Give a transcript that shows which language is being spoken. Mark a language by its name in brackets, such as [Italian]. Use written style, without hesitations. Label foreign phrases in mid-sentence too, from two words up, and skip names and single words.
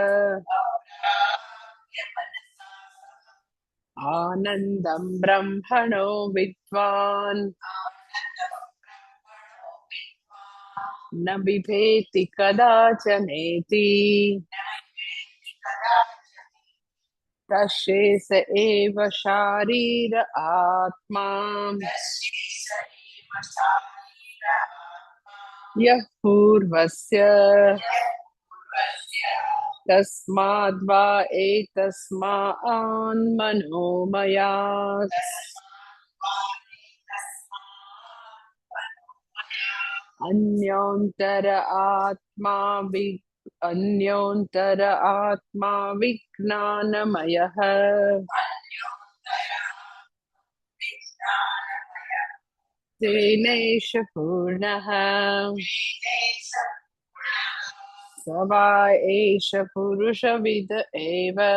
[Sanskrit] આનંદમ બ્રહ્મણો વિદ્વાન ન બિભેતિ કદાચનેતિ તસ્યેષ એવ શારીર આત્મા યઃ પૂર્વસ્ય તસ્માદ્વા એતસ્માન્ મનોમયાત્ अन्योन्तर आत्मा विज्ञानमयः तेनैष पूर्णः स वा एष पुरुषविद एव